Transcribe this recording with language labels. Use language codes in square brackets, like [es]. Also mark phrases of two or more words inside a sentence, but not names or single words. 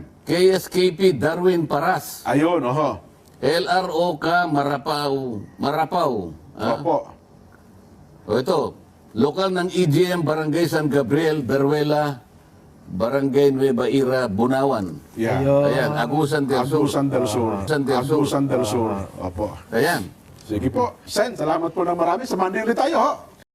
[tl] KSKP Darwin Paras, Ayun, oho. LROK Marapaw. Opo. O ito, lokal ng EGM Barangay San Gabriel, Beruela, Barangay Nueva Ira, Bunawan. Yeah. Ayan, Agusan del Sur. Agusan del Sur. Agusan del Sur. Agusan del Sur. Opo. Ayan. Sige po. Sen, salamat po ng marami. Sa Monday ulit tayo, ho.